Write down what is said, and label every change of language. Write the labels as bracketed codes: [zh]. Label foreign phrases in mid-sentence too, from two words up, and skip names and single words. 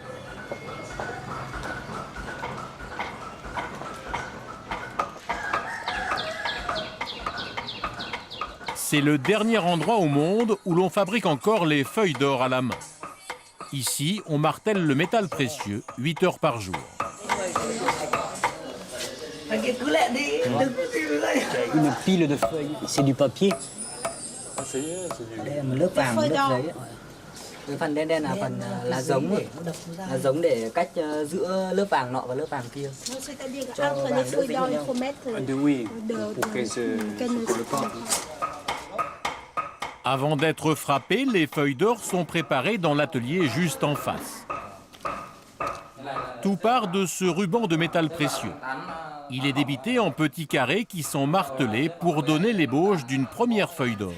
[fr] C'est le dernier endroit au monde où l'on fabrique encore les feuilles d'or à la main. Ici, on martèle le métal précieux 8 heures par jour. Une pile de feuilles, c'est du papier. [vi] Lớp vàng lớp giấy ạ. Cái phần đen đen là phần lá giống ấy. Lá giống để cách giữa lớp vàng nọ và lớp vàng kia. Cho vàng đỡ vĩnh nhau. [fr] Oui, pour que se colle pas. Avant d'être frappées, les feuilles d'or sont préparées dans l'atelier juste en face. Tout part de ce ruban de métal précieux. Il est débité en petits carrés qui sont martelés pour donner l'ébauche d'une première feuille d'or.